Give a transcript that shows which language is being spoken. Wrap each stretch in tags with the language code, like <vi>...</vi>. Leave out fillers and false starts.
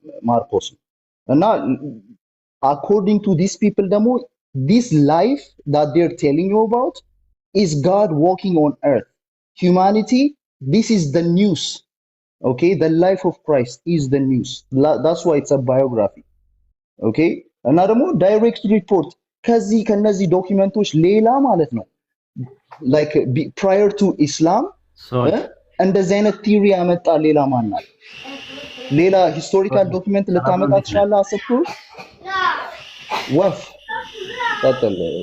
<en>Marcos</en> <am>እና</am> <en>according to these people ደግሞ this life that they're telling you about is God walking on earth. Humanity, this is the news. Okay, the life of Christ is the news. That's why it's a biography.</en> <am>Okay, እና ደግሞ</am> <en>direct report</en> <am>ከነዚህ ዶክመንቶች ሌላ ማለት ነው</am> <en>like prior to Islam</en> <am>እንደዚህ አይነት ቲዮሪ ያመጣ ሌላ ማን አለ? ሌላ ሂስቶሪካል ዶክመንት ልታመጣ ትችላለህ? አሰብኩ ወፍ ቀጥል።</am>